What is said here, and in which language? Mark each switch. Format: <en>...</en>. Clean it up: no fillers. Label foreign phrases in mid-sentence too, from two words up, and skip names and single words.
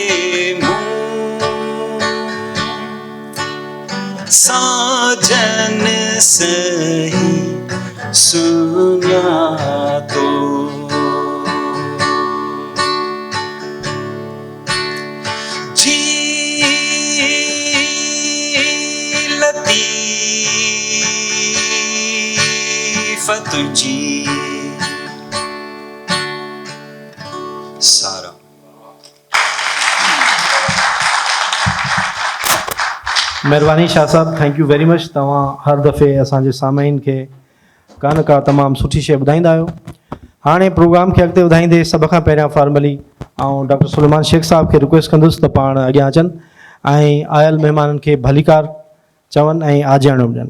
<sd>साजन सही सुना तो जी लतीफ़त जी सारा महिरबानी शाह साहब,</sd> <en>Thank you very much.</en> <sd>तव्हां हर दफ़े असांजे सामाईन खे का न का तमामु सुठी शइ ॿुधाईंदा आहियो। हाणे प्रोग्राम खे अॻिते वधाईंदे सभ खां पहिरियां फॉर्मली ऐं डॉक्टर सुलेमान शेख साहब खे रिक्वेस्ट कंदुसि त पाण अॻियां अचनि ऐं आयल महिमाननि खे भलीकार चवनि ऐं आजियाणियूं ॾियनि।</sd>